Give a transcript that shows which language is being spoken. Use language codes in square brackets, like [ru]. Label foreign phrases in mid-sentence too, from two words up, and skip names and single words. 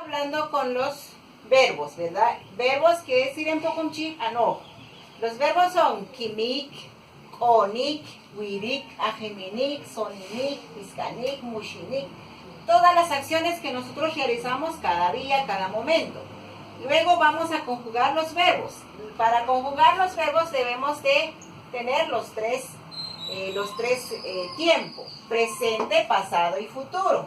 [es] hablando con los verbos, ¿verdad? Verbos que es ir en pokumchik ano. Los verbos son [poh] kimik, konik, wirik, ajeminik, soninik, piskanik, mushinik. [es] Todas las acciones que nosotros realizamos cada día, cada momento. Luego vamos a conjugar los verbos. Para conjugar los verbos debemos de tener los tres tiempos: presente, pasado y futuro.